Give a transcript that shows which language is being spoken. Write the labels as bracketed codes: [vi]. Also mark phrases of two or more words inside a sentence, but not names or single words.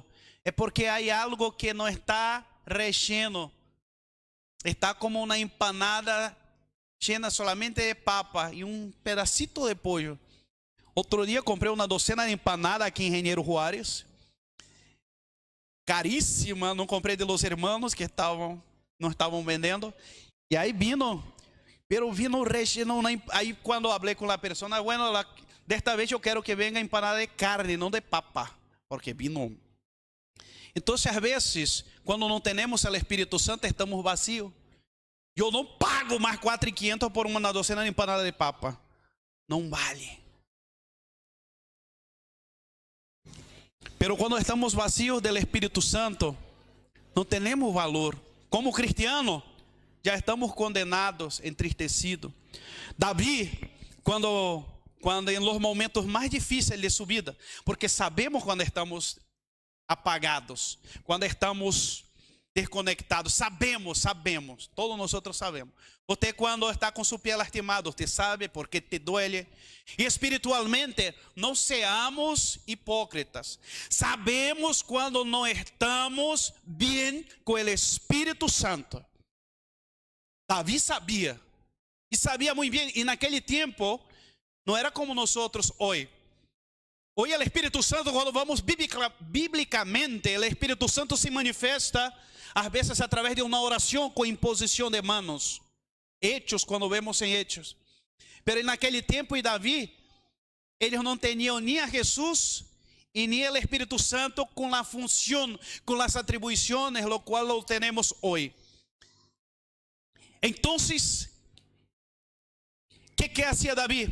[es] Es porque hay algo que no está relleno. Está como una empanada llena solamente de papa y un pedacito de pollo. Otro día compré una docena de empanadas aquí en Engenheiro Juárez. Carísima, [pt] não comprei [es] de los hermanos [pt] que não estavam vendendo. E aí [es] vino, pero vino relleno. [pt] Aí quando falei com a pessoa, bueno, desta vez eu quero que venga empanada de carne, não de papa, porque vino. Então, às vezes, quando não temos o Espírito Santo, estamos vazios. Eu não pago mais 4.500 por uma docena de empanada de papa. Não vale. [es] Pero cuando estamos vacíos del Espíritu Santo, no tenemos valor. Como cristiano, ya estamos condenados, entristecidos. [pt] David, cuando quando em los momentos mais difíceis de sua vida, porque sabemos quando estamos apagados, quando estamos desconectados, sabemos, todos nós sabemos. Você quando está com seu pé lastimado, você sabe porque [es] te duele. [pt] E espiritualmente, não seamos hipócritas. Sabemos quando não estamos bem com o Espírito Santo. Davi sabia, e sabia muito bem, e naquele tempo, não era como nós hoje. Hoje o Espírito Santo, quando vamos biblicamente, o Espírito Santo se manifesta, às vezes, através de uma oração com imposição de manos. Hechos, quando vemos em Hechos. Pero naquele tempo, e Davi, eles não tinham nem a Jesus e nem o Espírito Santo com a função, com as atribuições, lo qual lo temos hoje. Então, [es] que hacía [pt] Davi?